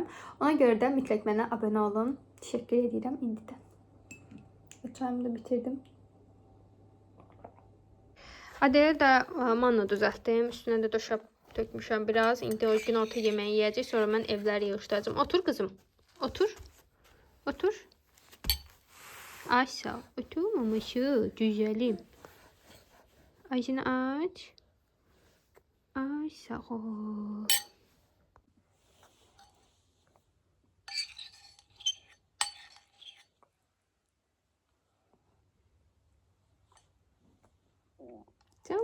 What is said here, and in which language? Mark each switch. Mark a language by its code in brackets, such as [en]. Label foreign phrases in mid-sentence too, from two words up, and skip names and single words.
[az] Ona görə də mütləq mənə abunə olun. Təşəkkür edirəm indidən. Çayımı da bitirdim. Adələ də manna düzəltdim. Üstünə də döşəb tökmüşəm biraz. İndi o gün orta yeməyi yeyəcək. Sonra mən evləri yığışdıracağım. Otur qızım. [tr] Otur. Otur. Ayşe, oturmamışı. Güzelim. [az] Ayşe'ni aç. Ay sağ ol. Tamam.